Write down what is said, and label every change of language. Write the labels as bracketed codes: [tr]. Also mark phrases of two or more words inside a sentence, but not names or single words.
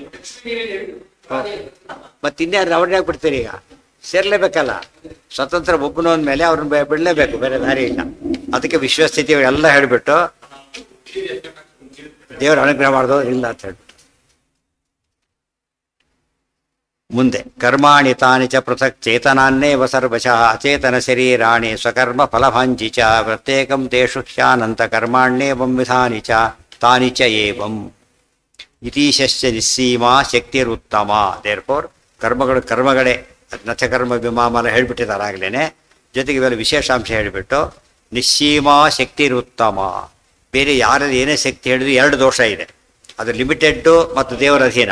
[kn] ಮತ್ತೆ ಇನ್ಯಾರು ಅವ್ರನ್ನ ಯಾಕೆ ಬಿಡ್ತೀರಿ? ಈಗ ಸೇರ್ಲೇಬೇಕಲ್ಲ. ಸ್ವತಂತ್ರ ಒಬ್ಬನು ಅಂದಮೇಲೆ ಅವ್ರನ್ನ ಬಿಡಲೇಬೇಕು, ಬೇರೆ ದಾರಿ ಇಲ್ಲ. ಅದಕ್ಕೆ ವಿಶ್ವಸ್ಥಿತಿ ಎಲ್ಲ ಹೇಳಿಬಿಟ್ಟು ದೇವರ ಅನುಗ್ರಹ ಮಾಡೋದು ಇಲ್ಲ ಅಂತ ಹೇಳ್ಬಿಟ್ಟು ಮುಂದೆ [sa] ಕರ್ಮಾಣಿ ತಾನಿ ಚ ಪೃಥಕ್ ಚೇತನಾನ್ನೇವ ಸರ್ವಶಃ ಅಚೇತನ ಶರೀರಾಣಿ ಸ್ವಕರ್ಮ ಫಲಭಾಂಜಿ ಚ ಪ್ರತ್ಯೇಕಂ ತೇಷು ಹ್ಯಾನಂತ ಕರ್ಮಾಣ್ಯೇವಂ ವಿಧಾನಿ ಚ ತಾನಿ ಚ ಏವಂ ಇತೀಶಶ್ಚ ನಿಸ್ಸೀಮಾ ಶಕ್ತಿರುತ್ತಮ. [kn] ದೇರ್ಫೋರ್ ಕರ್ಮಗಳೇ [sa] ನಚಕರ್ಮ ವಿಮಾಮಲ [kn] ಹೇಳ್ಬಿಟ್ಟಿದ್ದಾರೆ ಆಗ್ಲೇ. ಜೊತೆಗೆ ಇವೆಲ್ಲ ವಿಶೇಷಾಂಶ ಹೇಳಿಬಿಟ್ಟು [sa] ನಿಸ್ಸೀಮಾ ಶಕ್ತಿರುತ್ತಮ. [kn] ಬೇರೆ ಯಾರಲ್ಲಿ ಏನೇ ಶಕ್ತಿ ಹೇಳಿದ್ರು 2 ದೋಷ ಇದೆ. ಅದು ಲಿಮಿಟೆಡ್ಡು ಮತ್ತು ದೇವರ ಅಧೀನ.